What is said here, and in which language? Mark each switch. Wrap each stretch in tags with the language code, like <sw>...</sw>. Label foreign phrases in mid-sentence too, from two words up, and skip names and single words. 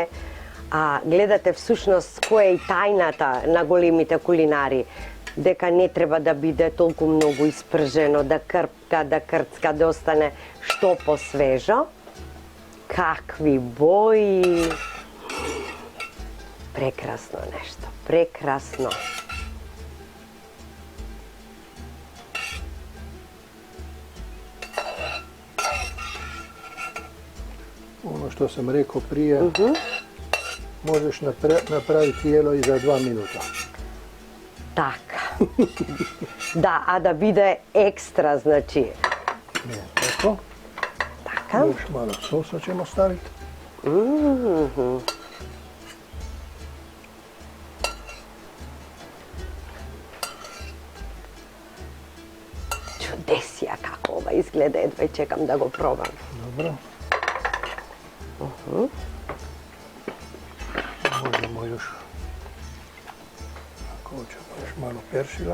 <mk>A gledate всъщност која е и тајната на големите кулинари, дека не треба да биде толку многу испржено, да крцка, да остане што посвежо. Какви бои! Прекрасно нешто, прекрасно.</mk> <sr>Ono što sam rekao prije, možeš napraviti jelo i za 2 minuta.</sr> <mk>Така. Да, а да биде екстра, значи.</mk> <sr>Ne, tako.</sr> <mk>Така.</mk> <sr>Još malo sosa ćemo staviti.</sr> <mk>Чудесија како ова изгледа, едва чекам да го пробам.</mk> <sr>Dobro. Možemo još, ako hoćemo još malo peršila.</sr>